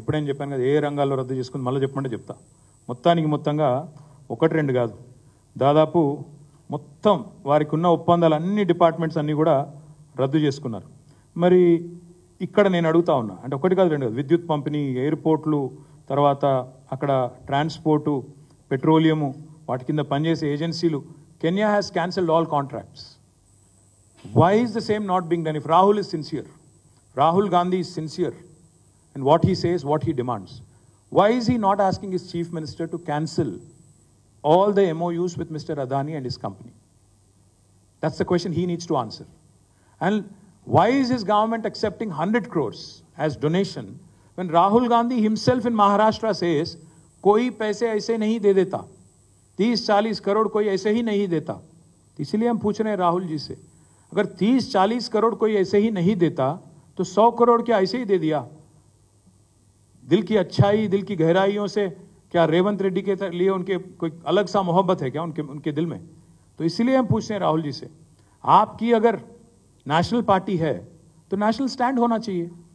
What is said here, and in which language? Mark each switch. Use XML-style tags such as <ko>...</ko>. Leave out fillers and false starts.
<te>ఇప్పుడేం చెప్పాను కదా, ఏ రంగాల్లో రద్దు చేసుకుంది, మళ్ళీ చెప్పమంటే చెప్తా. మొత్తంగా 1-2 కాదు, దాదాపు మొత్తం వారికి ఉన్న ఒప్పందాలు అన్ని డిపార్ట్మెంట్స్ అన్నీ కూడా రద్దు చేసుకున్నారు. మరి ఇక్కడ నేను అడుగుతా ఉన్నా, అంటే 1 కాదు 2 కాదు, విద్యుత్ పంపిణీ, ఎయిర్పోర్ట్లు, తర్వాత అక్కడ ట్రాన్స్పోర్టు, పెట్రోలియము, వాటి కింద పనిచేసే ఏజెన్సీలు,</te> <en>Kenya has cancelled all contracts. Why is the same not being done? If Rahul is sincere, Rahul Gandhi is sincere in what he says, what he demands, why is he not asking his chief minister to cancel all the MOUs with Mr. Adani and his company? That's the question he needs to answer. And why is his government accepting 100 crores as donation when Rahul Gandhi himself in Maharashtra says,</en> <hi>koi paise aise nahi de deta, 30-40 crore कोई ऐसे ही नहीं देता. इसलिए हम पूछ रहे हैं राहुल जी से, अगर 30-40 करोड़ कोई ऐसे ही नहीं देता तो 100 करोड़ क्या ऐसे ही दे दिया? दिल की अच्छाई, दिल की गहराइयों से क्या रेवंत रेड्डी के लिए उनके कोई अलग सा मोहब्बत है क्या उनके दिल में? तो इसलिए हम पूछते हैं राहुल जी से, आपकी अगर नेशनल पार्टी है तो नेशनल स्टैंड होना चाहिए.</hi>